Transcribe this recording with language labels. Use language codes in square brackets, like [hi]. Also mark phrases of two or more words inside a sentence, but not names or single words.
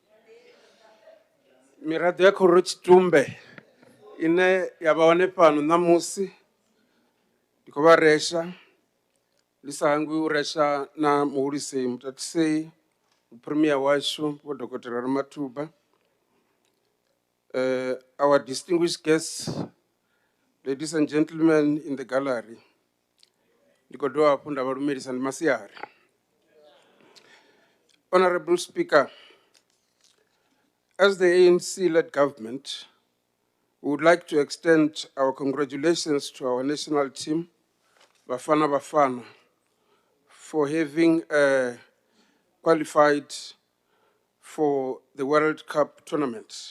[ve] Miraḓo ya Khororo Tshitumbe ine ya vha hone fhano ṋamusi ndi khou vha resha, ndi sa hangwi u resha na muhulisi mutatisei premier washu vho Dokotela Ramathuba, [en] our distinguished guests, ladies and gentlemen in the gallery, [ve] ndikodowa punda varumeri masiari. [en] Honorable Speaker, as the ANC-led government, we would like to extend our congratulations to our national team, Bafana Bafana, for having qualified for the World Cup tournament.